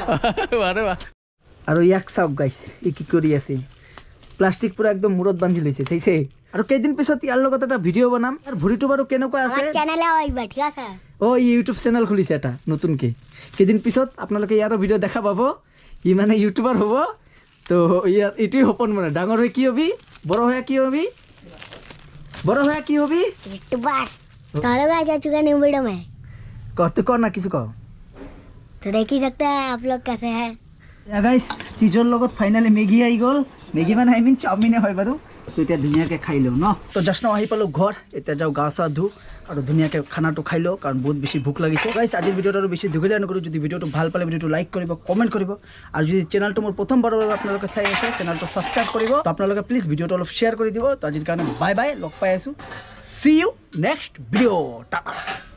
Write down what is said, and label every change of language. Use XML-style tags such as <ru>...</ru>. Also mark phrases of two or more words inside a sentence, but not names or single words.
<as>আৰু ইয়াক চাওক গাইছ ই কি কৰি আছে প্লাষ্টিক পুৰা একদম মূৰত বান্ধি লৈছে চাইছে আৰু কেইদিন পিছত ইয়াৰ লগত এটা ভিডিঅ' বনাম আৰু ভৰিটো বাৰু কেনেকুৱা আছে চেনেলে আহিবা ঠিক আছে ই ইউটিউব চেনেল খুলিছে এটা নতুনকৈ কেইদিন পিছত আপোনালোকে ইয়াৰো ভিডিঅ' দেখা পাব ই মানে ইউটিউবাৰ হ'ব তো ইয়াৰ এইটোৱে সপোন মানে ডাঙৰ হৈ কি হবি বড় হৈ কি হবি</as> <hi>यूट्यूबर तो लोग आ चुका</hi> <en>new video</en> <hi>में</hi> <as>তো ক না কিছু ক</as> <hi>तो देख ही सकते हैं आप लोग कैसे हैं</hi> <as>গাইছ চিজৰ লগত ফাইনেলি মেগী আহি গ'ল মেগী মানে</as> <en>I mean</en> <as>চাওমিনে হয় বাৰু তো এতিয়া ধুনীয়াকৈ খাই লওঁ ন তো জাষ্ট আহি পালোঁ ঘৰ এতিয়া যাওঁ গা চা ধুওঁ আৰু ধুনীয়াকৈ খানাটো খাই লওঁ কাৰণ বহুত বেছি ভোক লাগিছে গাইছ আজিৰ ভিডিঅ'টো আৰু বেছি দীঘলীয়া নকৰোঁ যদি ভিডিঅ'টো ভাল পালে ভিডিঅ'টো লাইক কৰিব কমেণ্ট কৰিব আৰু যদি চেনেলটো মোৰ প্ৰথমবাৰৰ বাবে আপোনালোকে চাই আছে চেনেলটো ছাবস্ক্ৰাইব কৰিব তো আপোনালোকে প্লিজ ভিডিঅ'টো অলপ শ্বেয়াৰ কৰি দিব তো আজিৰ কাৰণে</as> <en>bye bye</en> <as>লগ পাই আছোঁ</as> <en>see you next video'</en> <as>টাটা</as>